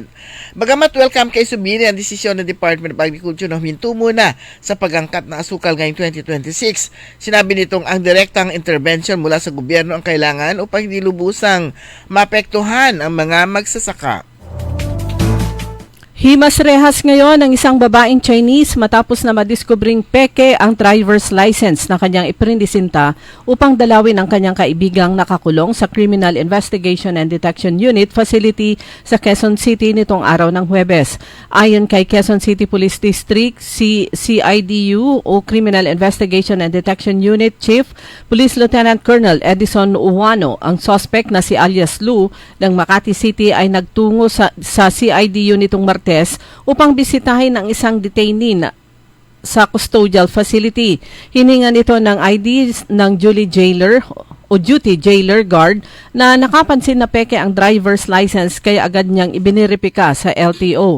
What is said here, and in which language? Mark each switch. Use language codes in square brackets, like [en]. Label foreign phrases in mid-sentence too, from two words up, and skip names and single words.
[tl] Bagamat welcome kay Subiri ang desisyon ng Department of Agriculture na huminto muna sa pag-angkat ng asukal ngayong 2026, sinabi nitong ang direktang intervention mula sa gobyerno ang kailangan upang hindi lubusang maapektuhan ang mga magsasaka. Himas rehas ngayon ng isang babaeng Chinese matapos na madiskubring peke ang [en] driver's license [tl] na kanyang iprindisinta upang dalawin ang kanyang kaibigang nakakulong sa Criminal Investigation and Detection Unit facility sa Quezon City nitong araw ng Huwebes. Ayon kay Quezon City Police District CIDU o Criminal Investigation and Detection Unit Chief Police Lieutenant Colonel Edison Uwano, ang suspect na si alias Lu ng Makati City ay nagtungo sa CIDU nitong Martes upang bisitahin ang isang detainee sa [en] custodial facility. [tl] Hiningan ito ng ID ng [en] duty jailer guard [tl] na nakapansin na peke ang [en] driver's license [tl] kaya agad niyang ibiniripika sa LTO.